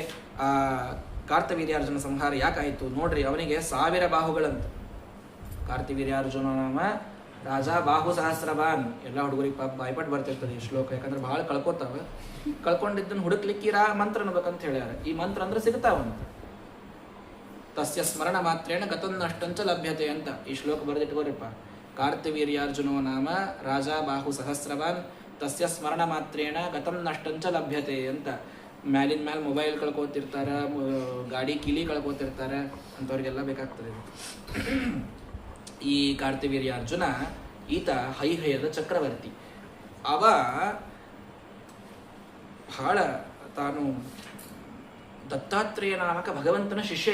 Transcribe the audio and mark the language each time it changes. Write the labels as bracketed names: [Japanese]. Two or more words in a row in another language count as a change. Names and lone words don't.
[Kannada] ಆ ಕಾರ್ತವೀರ್ಯಾರ್ಜುನ ಸಂಹಾರ ಯಾಕಾಯಿತು ನೋಡ್ರಿ, ಅವನಿಗೆ 1000 ಬಾಹುಗಳಂತ. [Sanskrit] ಕಾರ್ತವೀರ್ಯಾರ್ಜುನ ನಾಮ ರಾಜ ಬಾಹು ಸಹಸ್ರವಾನ್. [Kannada] ಎಲ್ಲ ಹುಡುಗರಿಗೆ ಪಾಪ ಬಾಯ್ಪಟ್ಟು ಬರ್ತಿರ್ತದೆ ಈ ಶ್ಲೋಕ, ಯಾಕಂದ್ರೆ ಬಹಳ ಕಳ್ಕೊತಾವ. ಕಳ್ಕೊಂಡಿದ್ದನ್ನು ಹುಡುಕ್ಲಿಕ್ಕೆ ಮಂತ್ರ ಅನ್ಬೇಕಂತ ಹೇಳ್ಯಾರ. ಈ ಮಂತ್ರ ಅಂದ್ರೆ ಸಿಗ್ತಾವಂತ. [Sanskrit] ತಸ್ಯ ಸ್ಮರಣ ಮಾತ್ರೇಣ ಗತನ್ನಷ್ಟಂಚ ಲಭ್ಯತೆ [Kannada] ಅಂತ ಈ ಶ್ಲೋಕ ಬರೆದಿಟ್ಕೋರಿಪ್ಪ. [Sanskrit] ಕಾರ್ತವೀರ್ಯಾರ್ಜುನೋ ನಾಮ ರಾಜ ಬಾಹು ಸಹಸ್ರವಾನ್ ತಸ್ಯ ಸ್ಮರಣ ಮಾತ್ರೇಣ ಗತಂ ನಷ್ಟಂಚ ಲಭ್ಯತೆ ಅಂತ. [Kannada] ಮ್ಯಾಲಿನ ಮ್ಯಾಲ ಮೊಬೈಲ್ ಕಳ್ಕೊತಿರ್ತಾರ, ಗಾಡಿ ಕೀಲಿ ಕಳ್ಕೊತಿರ್ತಾರ, ಅಂಥವ್ರಿಗೆಲ್ಲ ಬೇಕಾಗ್ತದೆ. ಈ ಕಾರ್ತವೀರ್ಯಾರ್ಜುನ ಈತ ಹೈಹಯದ ಚಕ್ರವರ್ತಿ. ಅವ ಬಹಳ ತಾನು ದತ್ತಾತ್ರೇಯ ನಾಮಕ ಭಗವಂತನ ಶಿಷ್ಯ.